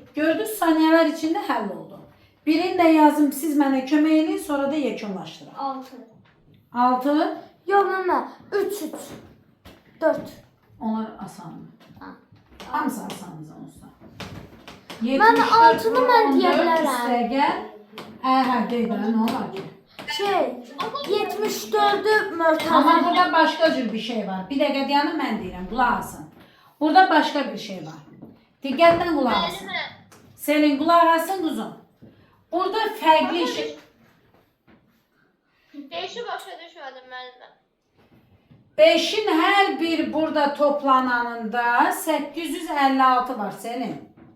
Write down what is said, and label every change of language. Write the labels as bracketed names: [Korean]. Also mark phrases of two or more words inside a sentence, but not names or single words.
[Azerbaijani] Gördünüz, saniyələr içində həll oldu. Birini də yazım, siz mənə kömək edin, sonra da yekunlaşdırın. 6. 6. Yox, məmə. 3. 4. Onlar asandır. Hamısı asandır onsuz. Mən altını mən deyə bilərəm. Üstə gəl. Hə, deyil, nə olar ki? Şey, 74'ü [Turkish] Ama [Azerbaijani] Mürtəzə. [Turkish] burada başka cür bir şey var. Bir dakika diyanım ben [Azerbaijani] deyirəm, qulaq asın. [Turkish] Burada başka bir şey var. [Azerbaijani] Diqqətlə qulaq asın. Müəllimə, Selin qulaq asın quzum. Burada fərqli şey. beşi başa düşmədim müəllimə. [Turkish] 5'in her bir burada toplananında 856 var Selin.